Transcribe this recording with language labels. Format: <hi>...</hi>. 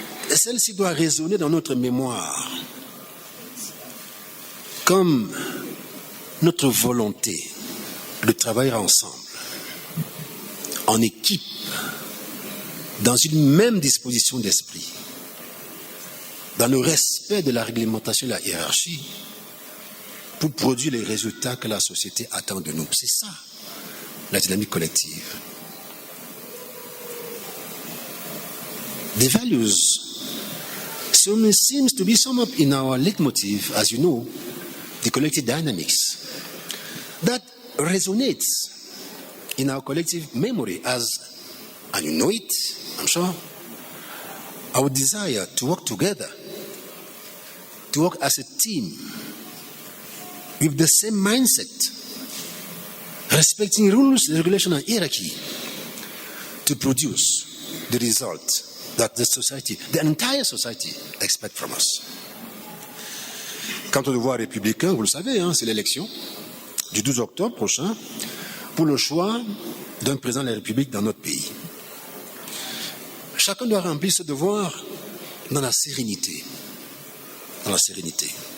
<fr>Et celle-ci doit résonner dans notre mémoire comme notre volonté de travailler ensemble, en équipe, dans une même disposition d'esprit, dans le respect de la réglementation et de la hiérarchie, pour produire les résultats que la société attend de nous. C'est ça, la dynamique collective.</fr> <en>The values seems to be summed up in our leitmotiv, as you know, the collective dynamics, that resonates in our collective memory as, and you know it, I'm sure, our desire to work together, to work as a team, with the same mindset, respecting rules, regulation, and hierarchy, to produce the result that the society, the entire society, expect from us.</en> <fr>Quant au devoir républicain, vous le savez, c'est l'élection du 12 octobre prochain pour le choix d'un président de la République dans notre pays. Chacun doit remplir ce devoir dans la sérénité. Dans la sérénité.</fr>